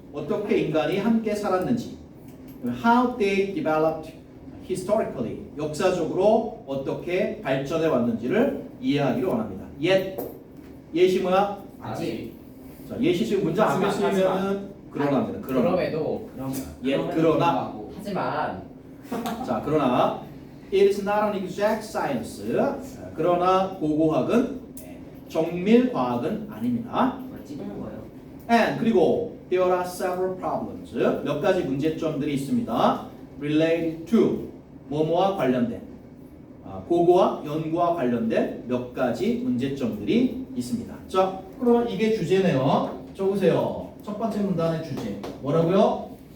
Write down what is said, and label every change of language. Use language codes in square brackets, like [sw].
[ko] 어떻게 인간이 함께 살았는지. [en] How they developed historically. [ko] 역사적으로 어떻게 발전해 왔는지를 이해하기를 원합니다. yet이 뭐야? 아직. 자, yet이 지금 문장 앞에 쓰이면은 그러나입니다. 그러나. 그럼에도 그러나. 하지만 자, 그러나 [en] it is not an exact science. [ko] 그러나 고고학은 정밀 과학은 아닙니다. 뭘 찍는 거예요? [en] And 그리고 there are several problems. [ko] 몇 가지 문제점들이 있습니다. [en] related to [ko] 뭐뭐와 관련된 고고학 연구와 관련된 몇 가지 문제점들이 있습니다. 자, 그러면 이게 주제네요. 적으세요. 첫 번째 문단의 주제 뭐라고요?